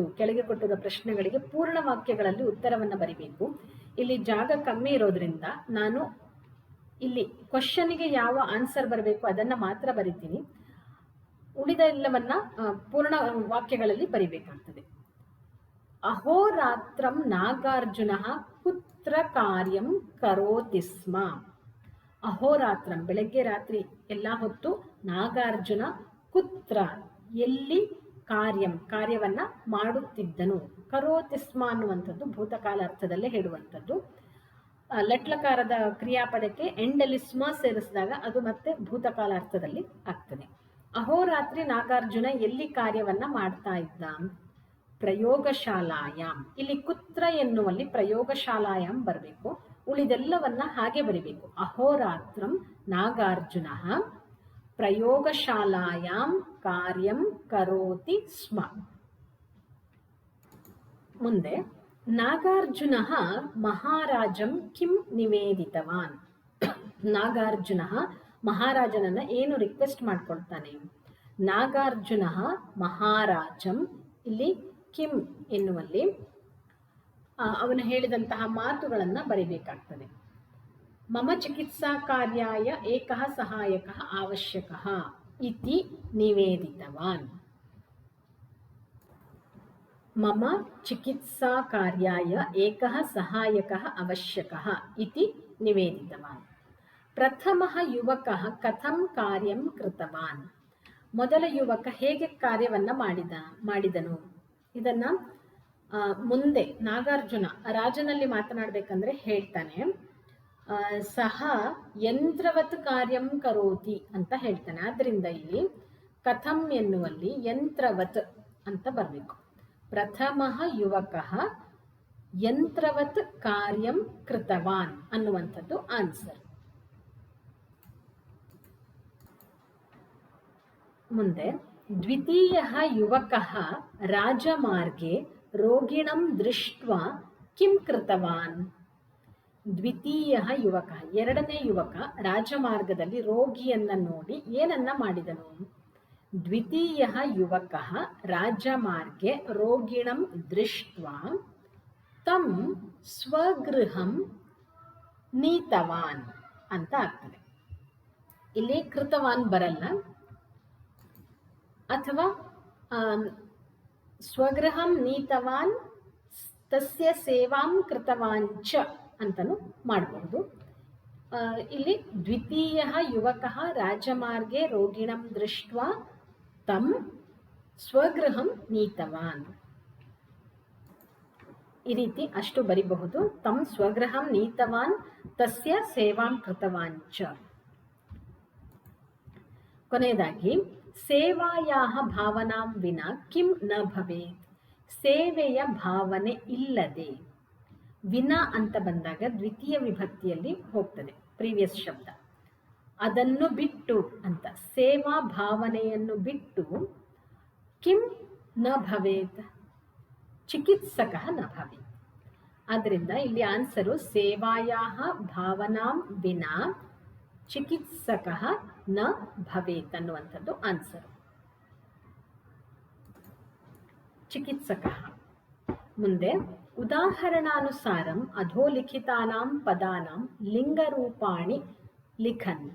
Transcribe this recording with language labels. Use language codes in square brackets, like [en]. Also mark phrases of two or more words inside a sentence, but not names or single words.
[kn] ಕೆಳಗೆ ಕೊಟ್ಟಿರುವ ಪ್ರಶ್ನೆಗಳಿಗೆ ಪೂರ್ಣ ವಾಕ್ಯಗಳಲ್ಲಿ ಉತ್ತರವನ್ನು ಬರಿಬೇಕು. ಇಲ್ಲಿ ಜಾಗ ಕಮ್ಮಿ ಇರೋದ್ರಿಂದ ನಾನು ಇಲ್ಲಿ ಕ್ವಶನ್ಗೆ ಯಾವ ಆನ್ಸರ್ ಬರಬೇಕು ಅದನ್ನ ಮಾತ್ರ ಬರಿತೀನಿ. ಉಳಿದ ಎಲ್ಲವನ್ನ ಪೂರ್ಣ ವಾಕ್ಯಗಳಲ್ಲಿ ಬರಿಬೇಕಾಗ್ತದೆ. [sa] ಅಹೋರಾತ್ರಂ ನಾಗಾರ್ಜುನ ಕುತ್ರ ಕಾರ್ಯಂ ಕರೋತಿ ಸ್ಮ. [kn] ಅಹೋರಾತ್ರಂ ಬೆಳಗ್ಗೆ ರಾತ್ರಿ ಎಲ್ಲ ಹೊತ್ತು ನಾಗಾರ್ಜುನ ಕುತ್ರ ಎಲ್ಲಿ ಕಾರ್ಯವನ್ನ ಮಾಡುತ್ತಿದ್ದನು. [sa] ಕರೋತಿ ಸ್ಮ [kn] ಅನ್ನುವಂಥದ್ದು ಭೂತಕಾಲ ಅರ್ಥದಲ್ಲೇ ಹೇಳುವಂಥದ್ದು. ಲಟ್ಲಕಾರದ ಕ್ರಿಯಾಪದಕ್ಕೆ ಎಂಡಲ್ಲಿ ಸ್ಮ ಸೇರಿಸಿದಾಗ ಅದು ಮತ್ತೆ ಭೂತಕಾಲ ಅರ್ಥದಲ್ಲಿ ಆಗ್ತದೆ. ಅಹೋರಾತ್ರಿ ನಾಗಾರ್ಜುನ ಎಲ್ಲಿ ಕಾರ್ಯವನ್ನ ಮಾಡ್ತಾ ಇದ್ದ. [sa] ಪ್ರಯೋಗಶಾಲಾಯಾಮ್. [kn] ಇಲ್ಲಿ ಕುತ್ರ ಎನ್ನುವಲ್ಲಿ ಪ್ರಯೋಗಶಾಲಾಯಾಮ್ ಬರಬೇಕು. ಉಳಿದೆಲ್ಲವನ್ನ ಹಾಗೆ ಬರಿಬೇಕು. [sa] ಅಹೋರಾತ್ರಂ ನಾಗಾರ್ಜುನ ಪ್ರಯೋಗಶಾಲಾಯಾಮ್ ಕಾರ್ಯಂ ಕರೋತಿ ಸ್ಮ. ಮುಂದೆ ನಾಗಾರ್ಜುನ ಮಹಾರಾಜಂ ಕಿಂ ನಿವೇದಿತವಾನ್. [kn] ನಾಗಾರ್ಜುನ ಮಹಾರಾಜನನ್ನ ಏನು ರಿಕ್ವೆಸ್ಟ್ ಮಾಡ್ಕೊಳ್ತಾನೆ. ನಾಗಾರ್ಜುನ ಮಹಾರಾಜಂ ಇಲ್ಲಿ ಕಿಂ ಎನ್ನುವಲ್ಲಿ ಅವನು ಹೇಳಿದಂತಹ ಮಾತುಗಳನ್ನು ಬರಿಬೇಕಾಗ್ತದೆ. [sa] ಮಮ ಚಿಕಿತ್ಸಾ ಕಾರ್ಯಾಯ ಏಕಃ ಸಹಾಯಕಃ ಅವಶ್ಯಕಃ ಇತಿ ನಿವೇದಿತವಾನ್. ಮಮ ಚಿಕಿತ್ಸಾ ಕಾರ್ಯಾಯ ಏಕಃ ಸಹಾಯಕಃ ಅವಶ್ಯಕಃ ಇತಿ ನಿವೇದಿತವಾನ್. ಪ್ರಥಮಃ ಯುವಕಃ ಕಥಂ ಕಾರ್ಯಂ ಕೃತವಾನ್. [kn] ಮೊದಲ ಯುವಕ ಹೇಗೆ ಕಾರ್ಯವನ್ನ ಮಾಡಿದನು. ಇದನ್ನ ಮುಂದೆ ನಾಗಾರ್ಜುನ ರಾಜನಲ್ಲಿ ಮಾತನಾಡಬೇಕಂದ್ರೆ ಹೇಳ್ತಾನೆ. [sa] ಸಹ ಯಂತ್ರವತ್ ಕಾರ್ಯಂ ಕರೋತಿ [kn] ಅಂತ ಹೇಳ್ತಾನೆ. ಆದ್ರಿಂದ ಇಲ್ಲಿ ಕಥಂ ಎನ್ನುವಲ್ಲಿ ಯಂತ್ರವತ್ ಅಂತ ಬರಬೇಕು. [sa] ಪ್ರಥಮಃ ಯುವಕಃ ಯಂತ್ರವತ್ ಕಾರ್ಯಂ ಕೃತವಾನ್ [kn] ಅನ್ನುವಂಥದ್ದು ಆನ್ಸರ್. [sa] ಮುಂದೆ ದ್ವಿತೀಯಃ ಯುವಕಃ ರಾಜಮಾರ್ಗೆ ರೋಗಿಣಂ ದೃಷ್ಟ್ವಾ ಕಿಂ ಕೃತವಾನ್. ದ್ವಿತೀಯಃ ಯುವಕ [kn] ಎರಡನೇ ಯುವಕ ರಾಜಮಾರ್ಗದಲ್ಲಿ ರೋಗಿಯನ್ನ ನೋಡಿ ಏನನ್ನ ಮಾಡಿದನು. [sa] ದ್ವಿತೀಯಃ ಯುವಕಃ ರಾಜಮಾರ್ಗೆ ರೋಗಿಣಂ ದೃಷ್ಟ್ವಾ ತಂ ಸ್ವಗೃಹಂ ನೀತವಾನ್ [kn] ಅಂತ ಆಗ್ತದೆ. ಇಲ್ಲಿ ಕೃತವಾನ್ ಬರಲ್ಲ, ಅಥವಾ [sa] ಸ್ವಗೃಹಂ ನೀತವಾನ್ ತಸ್ಯ ಸೇವಾಂ ಕೃತವಾನ್ ಚ [kn] ಅಂತಲೂ ಮಾಡಬಹುದು. [sa] ಇಲ್ಲಿ ದ್ವಿತೀಯಃ ಯುವಕಃ ರಾಜಮಾರ್ಗೆ ರೋಗಿಣಂ ದೃಷ್ಟ್ವಾ ತಂ ಸ್ವಗೃಹಂ ನೀತವಾನ್. [kn] ಈ ರೀತಿ ಅಷ್ಟು ಬರಿಬಹುದು. [sa] ತಂ ಸ್ವಗೃಹಂ ನೀತವಾನ್ ತಸ್ಯ ಸೇವಾಂ ಕೃತವಾನ್ ಚ. ಕೊನೆಯದಾಗಿ ಸೇವಾಯಾಹ ಭಾವನಾಂ ವಿನ ಕಿಂ ನ ಭವೇತ್. [kn] ಸೇವೆಯ ಭಾವನೆ ಇಲ್ಲದೆ. ವಿನ ಅಂತ ಬಂದಾಗ ದ್ವಿತೀಯ ವಿಭಕ್ತಿಯಲ್ಲಿ ಹೋಗ್ತದೆ ಪ್ರೀವಿಯಸ್ ಶಬ್ದ. ಅದನ್ನು ಬಿಟ್ಟು ಅಂತ, ಸೇವಾ ಭಾವನೆಯನ್ನು ಬಿಟ್ಟು [sa] ಕಿಂ ನ ಭವೇತ್ ಚಿಕಿತ್ಸಕಃ ನ ಭವೇತ್. [kn] ಆದ್ದರಿಂದ ಇಲ್ಲಿ ಆನ್ಸರು [sa] ಸೇವಾಯಾಹ ಭಾವನಾಂ ವಿನ ಚಿಕಿತ್ಸಕಃ ನ ಭವೇತ್ [kn] ಅನ್ನುವಂಥದ್ದು ಆನ್ಸರು. [sa] ಚಿಕಿತ್ಸಕಃ. ಮುಂದೆ ಉದಾಹರಣಾನುಸಾರಂ ಅಧೋಲಿಖಿತಾನಾಂ ಪದಾನಾಂ ಲಿಂಗರೂಪಾಣಿ ಲಿಖಂತು.